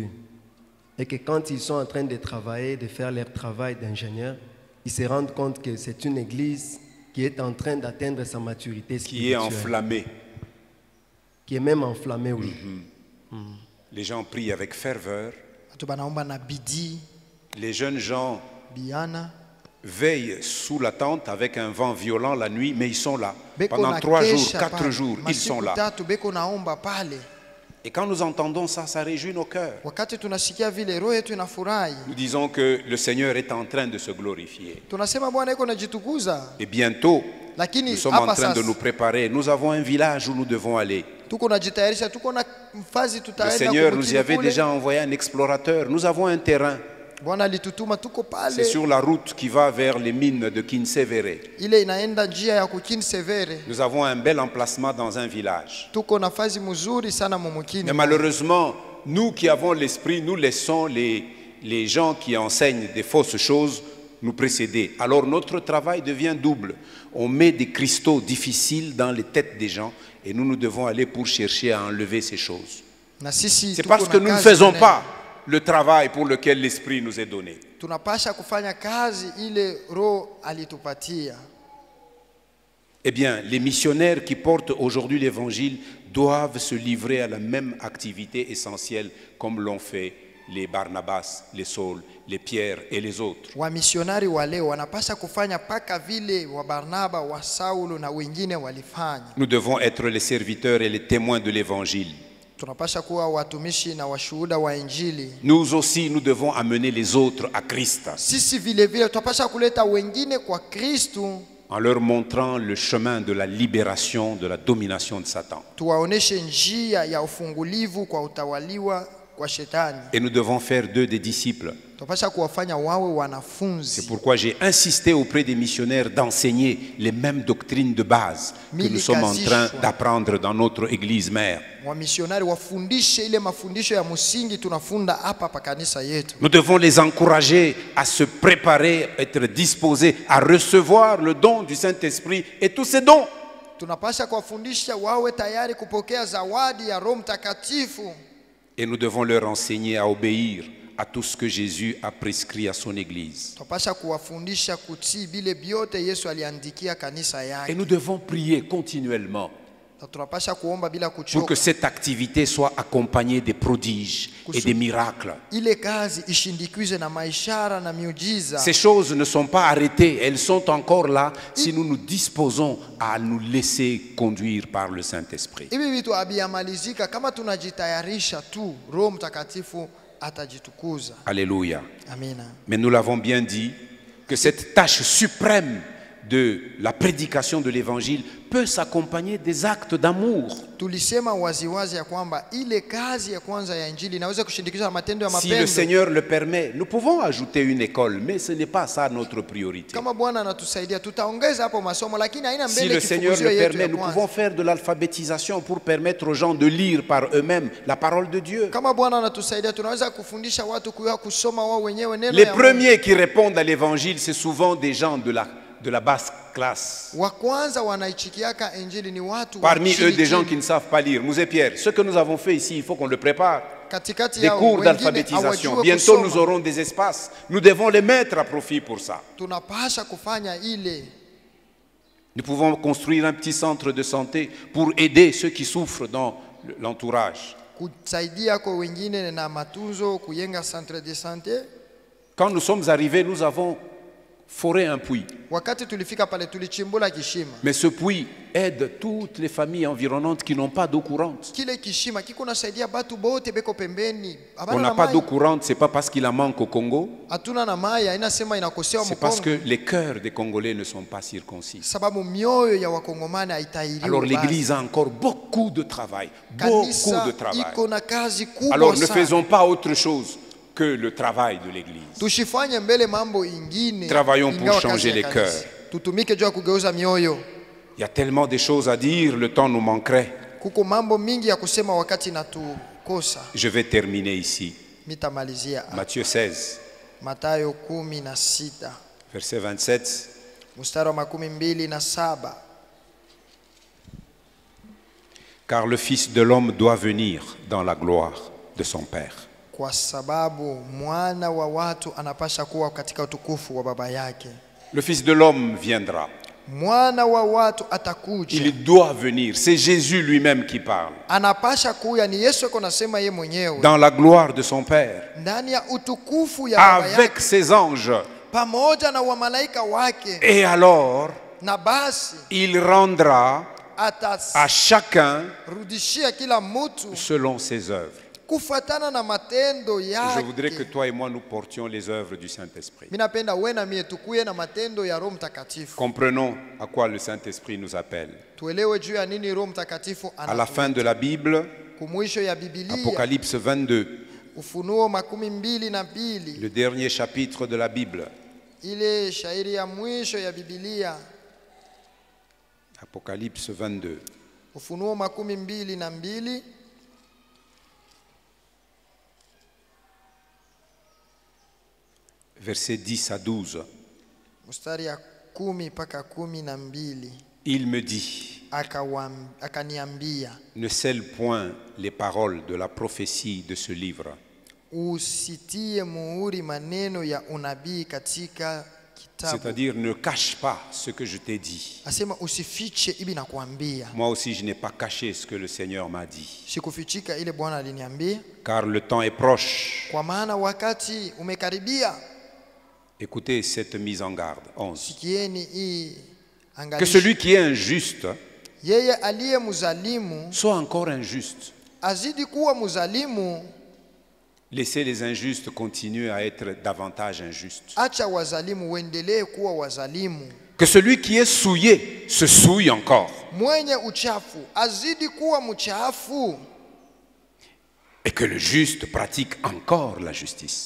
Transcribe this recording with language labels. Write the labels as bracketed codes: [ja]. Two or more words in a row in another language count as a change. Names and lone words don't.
[fr] Et que quand ils sont en train de travailler, de faire leur travail d'ingénieur, ils se rendent compte que c'est une Église qui est en train d'atteindre sa maturité spirituelle. Qui est enflammée. Qui est même enflammée, oui. Les gens prient avec ferveur. [sw] Watu banaomba na bidii, [fr] Les jeunes gens [sw] biana. [fr] veillent sous la tente avec un vent violent la nuit, mais ils sont là. [sw] Beko [fr] Pendant [sw] na [fr] 3 jours, [sw] kesha [fr] 4 [sw] pale. [fr] jours, ils sont [sw] Masiku [fr] là. [sw] tatu beko naomba pale. [fr] Et quand nous entendons ça, ça réjouit nos cœurs. [sw] Wakati tunasikia vile roho yetu inafurahi. [fr] Nous disons que le Seigneur est en train de se glorifier. [sw] Tunasema Bwana iko najitukuza. [fr] Et bientôt, [sw] Lakini [fr] nous sommes en [sw] hapa [fr] train de [sw] sasa [fr] nous préparer. Nous avons un village où nous devons aller. [sw] tuko najitayarisha, tuko na mfazi [fr] Le [sw] tutaenda [fr] Seigneur nous y [sw] kumutini [fr] avait [sw] kule. [fr] déjà envoyé un explorateur. Nous avons un terrain. [sw] Bwana alitutuma, tuko [fr] C'est [sw] pale. [fr] sur la route qui va vers les mines de Kinsevere. [sw] Ile inaenda njia ya kukini Severe. [fr] Nous avons un bel emplacement dans un village. [sw] Tuko nafasi mzuri sana mumukini. [fr] Mais malheureusement, nous qui avons l'esprit, nous laissons les gens qui enseignent des fausses choses nous précéder. Alors notre travail devient double. On met des cristaux difficiles dans les têtes des gens et nous devons aller pour chercher à enlever ces choses. [sw] Na sisi [fr] C'est [sw] tuko [fr] parce [sw] na [fr] que nous ne [sw] kazi [fr] faisons [sw] tena. [fr] pas le travail pour lequel l'esprit nous est donné. [sw] Tunapasha kufanya kazi ile roho alitupatia. [fr] Eh bien, les missionnaires qui portent aujourd'hui l'évangile doivent se livrer à la même activité essentielle comme l'ont fait les Barnabas, les Saul, les Pierre et les autres. [sw] Wamisionari wa leo wanapasha kufanya paka vile wa Barnaba, wa Saulo na wengine walifanya. [fr] Nous devons être les serviteurs et les témoins de l'évangile. [sw] Tunapasha kuwa watumishi na washuhuda wa Injili. [fr] Nous aussi, nous devons amener les autres à Christ [sw] Sisi vile vile tunapasha kuleta wengine kwa Kristu, [fr] en leur montrant le chemin de la libération de la domination de Satan. [sw] tuwaoneshe njia ya ufungulivu kwa utawaliwa kwa shetani. [fr] Et nous devons faire d'eux des disciples. [sw] Tunapasha kuwafanya wawe [fr] C'est [sw] wanafunzi. [fr] pourquoi j'ai insisté auprès des missionnaires d'enseigner les mêmes doctrines de base que nous sommes en train d'apprendre dans notre église mère. [sw] Wamisionari wafundishe ile mafundisho ya msingi tunafunda hapa pa kanisa yetu. [fr] Nous devons les encourager à se préparer, être disposés à recevoir le don du Saint-Esprit et tous ces dons. [sw] Tunapasha kuwafundisha wawe tayari kupokea zawadi ya Roho Mtakatifu. [fr] Et nous devons leur enseigner à obéir à tout ce que Jésus a prescrit à son Église. [sw] Tunapasha kuwafundisha kutii bile byote Yesu aliandikia kanisa [fr] Et [sw] yake. [fr] nous devons prier continuellement [sw] Na tunapasha kuomba bila [fr] pour que [sw] kuchoka. [fr] cette activité soit accompagnée des prodiges et des miracles. [sw] Ile kazi ishindikizwe na maishara na miujiza. [fr] Ces choses ne sont pas arrêtées, elles sont encore là si nous nous disposons à nous laisser conduire par le Saint-Esprit. [sw] Hivi vitu abiyamalizika kama tunajitayarisha tu, Roho Mtakatifu atajitukuza. [fr] Alléluia. [sw] Amina. [fr] Mais nous l'avons bien dit, que cette tâche suprême de la prédication de l'évangile peut s'accompagner des actes d'amour. [sw] Tulisema waziwazi ya kwamba ile kazi ya kwanza ya Injili inaweza kushindikizwa na matendo ya [fr] Si le [sw] mapendo. [fr] Seigneur le permet, nous pouvons ajouter une école, mais ce n'est pas ça notre priorité. [sw] Kama Bwana anatusaidia tutaongeza hapo masomo, lakini haina [fr] Si [sw] mbele [fr] le Seigneur [sw] kifukuzio [fr] le [sw] yetu [fr] permet, [sw] ya [fr] nous [sw] kwanza. [fr] pouvons faire de l'alphabétisation pour permettre aux gens de lire par eux-mêmes la parole de Dieu. [sw] Kama Bwana anatusaidia tunaweza kufundisha watu kujua kusoma wao wenyewe neno [fr] Les [sw] ya Mungu. [fr] premiers qui répondent à l'évangile, c'est souvent des gens de la basse classe. [sw] Wa kwanza wanaichikiaka Injili ni watu wa [fr] Parmi [sw] chini [fr] eux, des gens [sw] chini. [fr] qui ne savent pas lire. Mousse Pierre, ce que nous avons fait ici, il faut qu'on le prépare. [sw] Katikati [fr] Des [sw] yao [fr] cours [sw] wengine [fr] d'alphabétisation. [sw] hawajue [fr] Bientôt, [sw] kusoma. [fr] nous aurons des espaces. Nous devons les mettre à profit pour ça. [sw] Tunapasha kufanya ile. [fr] Nous pouvons construire un petit centre de santé pour aider ceux qui souffrent l'entourage. [sw] kusaidia kwa wengine na matunzo, kujenga [fr] centre de santé. Quand nous sommes arrivés, nous avons foré un puits. [sw] Wakati tulifika pale tulichimbula kishima. [fr] Mais ce puits aide toutes les familles environnantes qui n'ont pas d'eau courante. [sw] Kile kishima kiko nasaidia batu bote beko pembeni. [fr] On n'a pas d'eau courante, c'est pas parce qu'il en manque au Congo. [sw] Hatuna na mai, inasema inakosewa [fr] C'est [sw] Mkongo. [fr] parce que les cœurs des Congolais ne sont pas circoncis. [sw] Sababu mioyo ya wakongomani haitahiriwa. [fr] Alors l'église a encore beaucoup de travail. Beaucoup de travail. [sw] Iko na kazi kubwa. [fr] Alors ne faisons pas autre chose que le travail de l'église. [sw] Tushifanye mbele mambo ingine. [fr] Travaillons pour changer les cœurs. [sw] Tutumike juu ya kugeuza mioyo. [fr] Il y a tellement de choses à dire, le temps nous manquerait. [sw] Kuko mambo mingi ya kusema wakati natukosa. [fr] Je vais terminer ici. [sw] Mitamalizia. [fr] Matthieu 16, [sw] Mathayo 16. [fr] verset 27. [sw] Mstari wa 27. [fr] Car le Fils de l'homme doit venir dans la gloire de son Père. [sw] Kwa sababu mwana wa watu anapasha kuwa katika utukufu wa baba yake. [fr] Le Fils de l'homme viendra. [sw] Mwana wa watu atakuja. [fr] Il doit venir. C'est Jésus lui-même qui parle. [sw] Anapasha kuya, ni Yesu yuko nasema yeye mwenyewe. [fr] Dans la gloire de son Père. [sw] Ndani ya utukufu ya baba yake. [fr] Avec ses anges. [sw] Pamoja na wamalaika wake. [fr] Et alors, [sw] na basi [fr] il rendra à chacun [sw] rudishia kila mtu [fr] selon ses œuvres. [sw] Kufatana na matendo yake. [fr] Je voudrais que toi et moi nous portions les œuvres du Saint-Esprit. [sw] Minapenda wewe na mie tukuye na matendo ya Roho Mtakatifu. [fr] Comprenons à quoi le Saint-Esprit nous appelle. [sw] Tuelewe juu ya nini Roho Mtakatifu [fr] À la fin de la Bible, [sw] kumwisho ya Biblia, [fr] Apocalypse 22, [sw] Ufunuo 22, [fr] le dernier chapitre de la Bible. [sw] Ile shairi ya mwisho ya Biblia. [fr] Apocalypse 22. [sw] Ufunuo 22. [fr] Versets 10 à 12. [sw] Mstari ya 10 mpaka 12. [fr] Il me dit, [sw] akaniambia, [fr] ne scelle point les paroles de la prophétie de ce livre. [sw] Usitie muhuri maneno ya unabii katika kitabu. [fr] C'est-à-dire, ne cache pas ce que je t'ai dit. [sw] Asema usifiche ibi nakuambia. [fr] Moi aussi, je n'ai pas caché ce que le Seigneur m'a dit. [sw] Sikufichika ile Bwana aliniambia. [fr] Car le temps est proche. [sw] Kwa maana wakati umekaribia. [fr] Écoutez cette mise en garde. 11. [sw] Sikieni hii angalisho. [fr] Que celui qui est injuste [sw] yeye aliye muzalimu [fr] soit encore injuste. [sw] Azidi kuwa muzalimu. [fr] Laissez les injustes continuer à être davantage injustes. [sw] Acha wazalimu waendelee kuwa wazalimu. [fr] Que celui qui est souillé se souille encore. [sw] Mwenye uchafu azidi kuwa mchafu. [fr] Et que le juste pratique encore la justice.